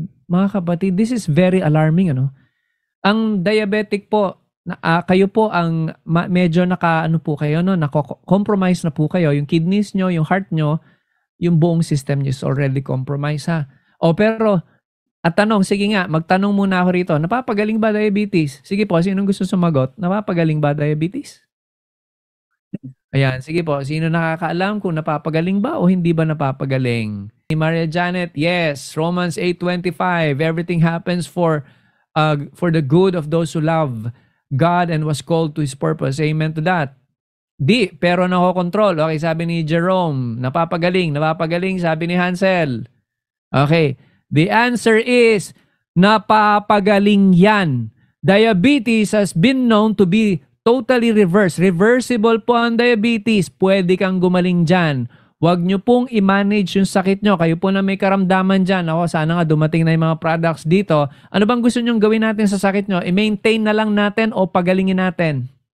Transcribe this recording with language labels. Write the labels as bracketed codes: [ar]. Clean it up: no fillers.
[tl] Mga kapatid, [en] this is very alarming. [tl] Ang diabetic po, kayo po ang medyo nako-compromise na po kayo. Yung kidneys nyo, yung heart nyo, yung buong system nyo [en] is already compromised [tl] pero, at tanong, sige nga, magtanong muna ako rito, napapagaling ba diabetes? Sige po, sinong gusto sumagot? Napapagaling ba diabetes? Ayan, sige po, sino nakakaalam kung napapagaling ba o hindi ba napapagaling? [en] Maria Janet, yes, Romans 8:25, everything happens for the good of those who love God and was called to His purpose. Amen to that. [tl] Di, pero nakokontrol. Okay, sabi ni Jerome, napapagaling, sabi ni Hansel. [en] Okay, the answer is, [tl] napapagaling yan. [en] Diabetes has been known to be totally reversed. [tl] Reversible po ang diabetes. Pwede kang gumaling dyan. Huwag nyo pong i-manage yung sakit nyo. Kayo po na may karamdaman dyan. Ako, sana nga dumating na yung mga products dito. Ano bang gusto nyong gawin natin sa sakit nyo? I-maintain na lang natin o pagalingin natin?